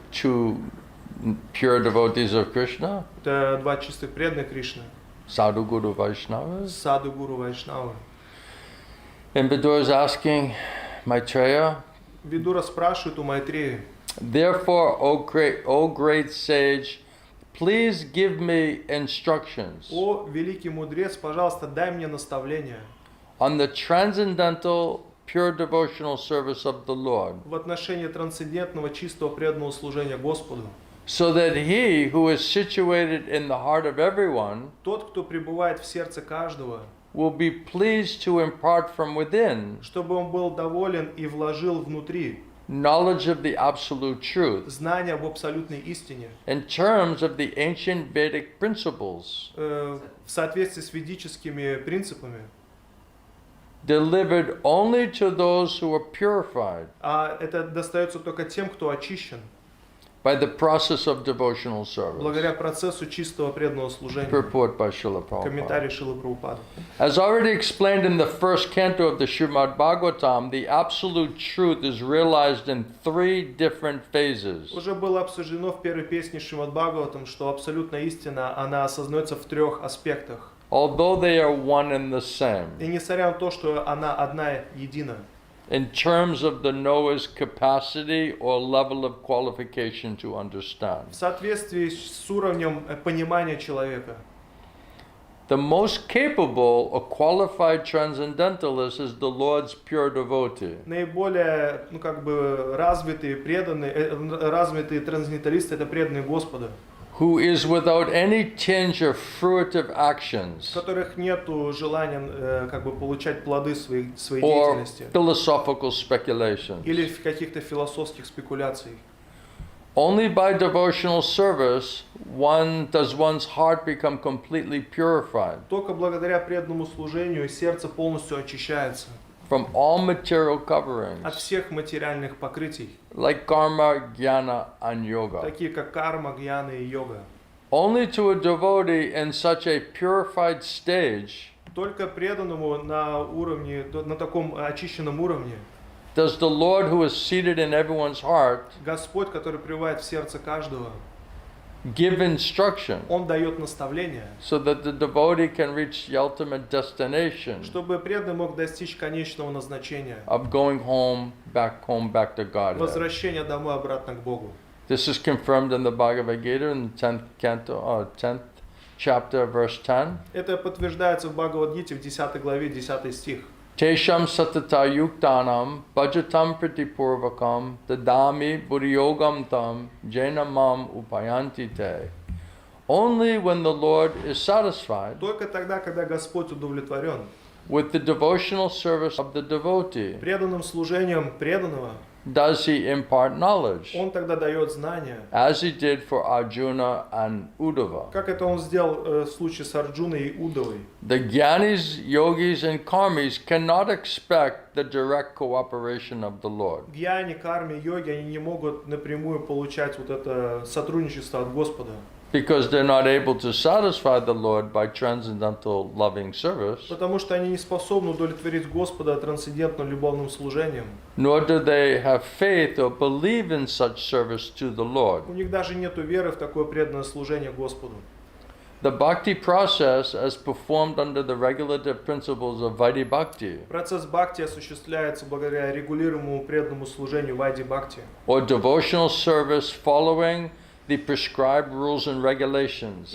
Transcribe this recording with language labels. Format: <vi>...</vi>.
<en>to pure devotees of Krishna,</en> <ru>это два чистых преданных Кришны,</ru> <en>Sadhu Guru Vaishnavas.</en> <ru>Саду Гуру Вайшнавы.</ru> <en>And Vidura is asking Maitreya,</en> <ru>Видура спрашивает у Майтреи,</ru> <en>therefore, O great sage, please give me instructions</en> <ru>о великий мудрец, пожалуйста, дай мне наставление</ru> <en>on the transcendental pure devotional service of the Lord,</en> <ru>в отношении трансцендентного чистого преданного служения Господу.</ru> <en>so that he who is situated in the heart of everyone</en> <ru>Тот, кто пребывает в сердце каждого,</ru> <en>will be pleased to impart from within</en> <ru>чтобы он был доволен и вложил внутри</ru> <en>knowledge of the absolute truth</en> <ru>знания об абсолютной истине</ru> <en>in terms of the ancient Vedic principles</en> <ru>в соответствии с ведическими принципами,</ru> <en>delivered only to those who are purified</en> <ru>а это достается только тем, кто очищен</ru> <en>by the process of devotional service.</en> <ru>благодаря процессу чистого преданного служения.</ru> <en>Purport by Srila Prabhupada.</en> <ru>Комментарий Шрилы Прабхупады.</ru> <en>As already explained in the first canto of the Srimad Bhagavatam, the absolute truth is realized in three different phases.</en> <ru>Уже было обсуждено в первой песне Шримад Бхагаватам, что абсолютная истина, она осознается в трех аспектах.</ru> <en>Although they are one and the same,</en> <ru>И несмотря на то, что она одна едина,</ru> <en>in terms of the knower's capacity or level of qualification to understand.</en> <ru>в соответствии с уровнем понимания человека.</ru> <en>The most capable or qualified transcendentalist is the Lord's pure devotee.</en> <ru>Наиболее, развитые преданные, развитые трансценденталисты — это преданные Господа,</ru> <en>Who is without any tinge of fruitive</en> <ru>у</ru> <en>actions</en> <ru>которых нету желания получать плоды своей</ru> <en>or</en> <ru>деятельности</ru> <en>philosophical speculations.</en> <ru>или в каких-то философских спекуляций.</ru> <en>Only by devotional service does one's heart become completely purified</en> <ru>Только благодаря преданному служению сердце полностью очищается</ru> <en>from all material</en> <ru>от</ru> <en>coverings,</en> <ru>всех материальных покрытий,</ru> <en>like karma, jnana, and yoga.</en> <ru>такие как карма, гьяна и йога.</ru> <en>Only to a devotee in such a purified stage</en> <ru>Только преданному на таком очищенном уровне</ru> <en>does the Lord who is seated in everyone's heart</en> <ru>Господь, который пребывает в сердце каждого,</ru> <en>give instruction</en> <ru>Он дает наставления,</ru> <en>so that the devotee can reach the ultimate destination</en> <ru>чтобы преданный мог достичь конечного назначения,</ru> <en>of going back to Godhead.</en> <ru>возвращения домой обратно к Богу.</ru> <en>This is confirmed in the Bhagavad Gita in the 10th canto, 10th chapter, verse 10.</en> <ru>Это подтверждается в Бхагавад-гите в 10 главе, 10 стих.</ru> <sa>Tesham satata yuktanam bhajatam pratipurvakam dadami buddhiyogam tam jainamam upayanti te.</sa> <en>Only when the Lord is satisfied</en> <ru>Только тогда, когда Господь удовлетворен</ru> <en>with the devotional service of the devotee,</en> <ru>преданным служением преданного,</ru> <en>does he impart knowledge,</en> <ru>Он тогда дает знания,</ru> <en>as he did for Arjuna and Uddhava.</en> <ru>как это Он сделал в случае с Арджуной и Уддавой.</ru> <en>The Gyanis, Yogis, and Karmis cannot expect the direct cooperation of the Lord.</en> <ru>Гьяни, карме, йоги, они не могут напрямую получать вот это сотрудничество от Господа.</ru> <en>because they're not able to satisfy the Lord by transcendental loving service,</en> <ru>Потому что они не способны удовлетворить Господа трансцендентным любовным служением.</ru> <en>nor do they have faith or believe in such service to the Lord.</en> <ru>У них даже нет веры в такое преданное служение Господу.</ru> <en>The bhakti process, as performed under the regulative principles of Vaidhi Bhakti,</en> <ru>Процесс бхакти осуществляется благодаря регулируемому преданному служению вайди бхакти,</ru> <en>or devotional service following the prescribed rules and regulations,</en>